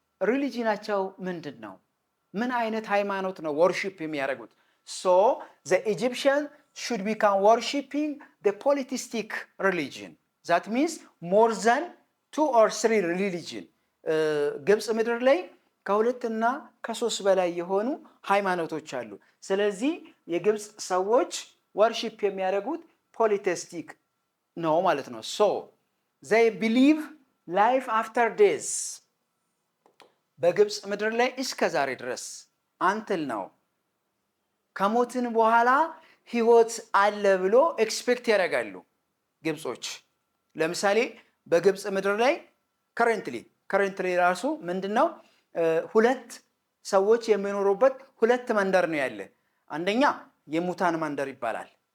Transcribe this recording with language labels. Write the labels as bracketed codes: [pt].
[am] ሪሊጂናቸው ምንድነው? ምን አይነት ሃይማኖት ነው ወርሺፕ የሚያደርጉት? [en] so the Egyptian should become worshiping the polytheistic religion, that means more than 2 or 3 religion. [am] ግብፅ ምድር ላይ ከሁለትና ከሶስት በላይ የሆኑ ሃይማኖቶች አሉ። ስለዚህ የግብፅ ሰዎች ወርሺፕ የሚያደርጉት ፖሊቴስቲክ ነው ማለት ነው። so [en] they believe life after death [am] በግብፅ ምድር ላይ እስከ ዛሬ ድረስ [en] until now [am] ከሞትን በኋላ ህይወት አለ ብሎ ኤክስፔክት ያደርጋሉ ግብጾች። ለምሳሌ በግብፅ ምድር ላይ ከረንትሊ ራሱ ምንድነው ሁለት ሰዎች የሚኖሩበት ሁለት መንደር ነው ያለ። አንደኛ የሙታን መንደር ይባላል።